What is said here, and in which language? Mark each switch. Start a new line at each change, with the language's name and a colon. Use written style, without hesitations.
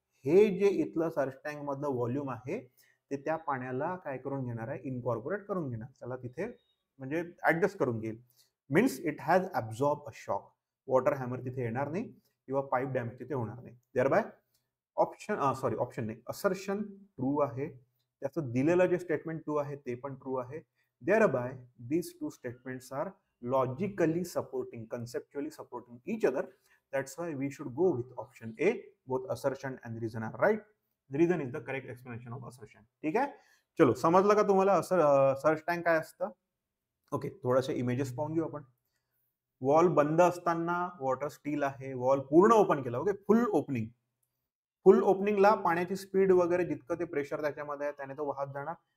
Marathi: हे जे इथलं सर्ज टँक मधलं व्हॉल्यूम आहे ते त्या पाण्याला काय करून घेणार आहे, इनकॉर्पोरेट करून घेणार, त्याला तिथे म्हणजे ऍडजस्ट करून घेईल.
English: Means it has absorb a shock.
Marathi: Water hammer तिथे येणार नाही किंवा पाईप डॅमेज तिथे होणार नाही. देअरबाय ऑप्शन नाही, असर्शन ट्रू आहे. त्याचं दिलेलं जे स्टेटमेंट ट्रू आहे ते पण ट्रू आहे.
English: Thereby these two statements are logically supporting, conceptually supporting each other. That's why we should go with option A. Both assertion and reason are right. The reason is the correct explanation of assertion.
Marathi: ठीक आहे, चलो समजलं का तुम्हाला search tank काय असतं? Okay, थोडेसे images पाहून घेऊ आपण. वॉल बंद असताना वॉटर स्टील आहे, वॉल पूर्ण ओपन केला, ओके, फुल ओपनिंग. फुल ओपनिंगला पाण्याची स्पीड वगैरे जितकं ते प्रेशर त्याच्यामध्ये आहे त्याने तो वाहत जाणार.